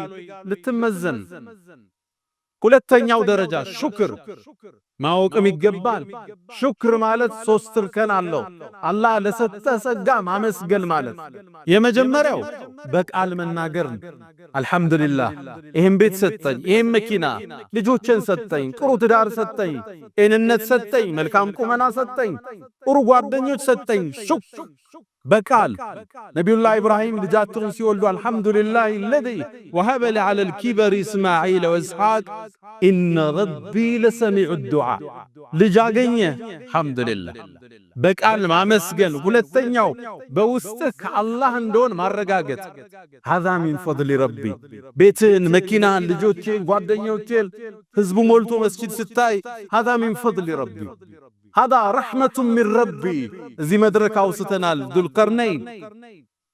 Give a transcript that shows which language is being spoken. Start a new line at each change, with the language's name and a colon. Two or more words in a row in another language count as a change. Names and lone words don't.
Amharic: ልትመዘን። ሁለተኛው ደረጃ ሹክር ማወቅም ይገባል። ሹክር ማለት ሶስት እርከን አለው። አላህ ለሰጠ ጸጋ ማመስገን ማለት የመጀመሪያው በቃል መናገር ነው። አልሐምዱሊላህ ይሄን ቤት ሰጠኝ፣ ይሄን መኪና፣ ልጆችን ሰጠኝ፣ ጥሩ ትዳር ሰጠኝ፣ ጤንነት ሰጠኝ፣ መልካም ቁመና ሰጠኝ፣ ጥሩ ጓደኞች ሰጠኝ። ሹክር በቃል ነቢዩላህ ኢብራሂም ልጃቸውን ሲወልዱ አልሐምዱሊላህ
Arabic: الذي وهب لي على الكبر إسماعيل وإسحاق إن ربي لسميع الدعاء
Amharic: ልጅ አገኘ አልሐምዱሊላህ። በቃል ማመስገን። ሁለተኛው በውስጥህ ከአላህ እንደሆነ ማረጋገጥ።
Arabic: هذا من فضل ربي
Amharic: ቤትን፣ መኪናን፣ ልጆችን፣ ጓደኞችን፣ ህዝቡ ሞልቶ መስጂድ ስታይ
Arabic: هذا من فضل ربي هذا رحمة من ربي።
Amharic: እዚህ መድረክ አውስተናል ዱልቀርነይን